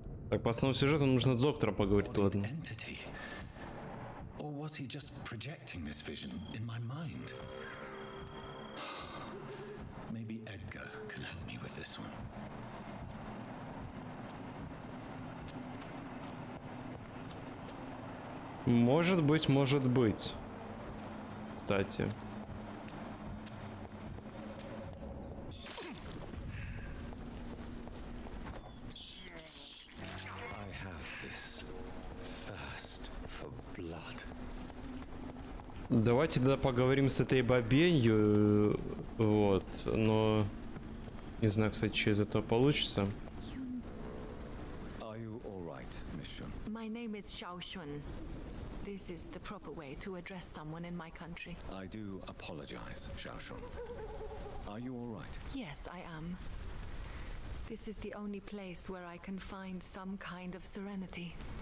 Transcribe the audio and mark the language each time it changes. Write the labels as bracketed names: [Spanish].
[Russian] Так, по основному сюжету нужно с доктором поговорить, ладно. [English] Or was he just projecting this vision in my mind? Maybe Edgar can help me with this one. [Russian] Может быть. Кстати. [English] I have this thirst for blood. [Russian] Давайте тогда поговорим с этой бабенью. Вот, но... Не знаю, кстати, что из этого получится. [English] Are you all right, Miss Shun? My name is Xiao Shun. This is the proper way to address someone in my country. I do apologize, Xiao Shun. Are you all right? Yes, I am. This is the only place where I can find some kind of serenity.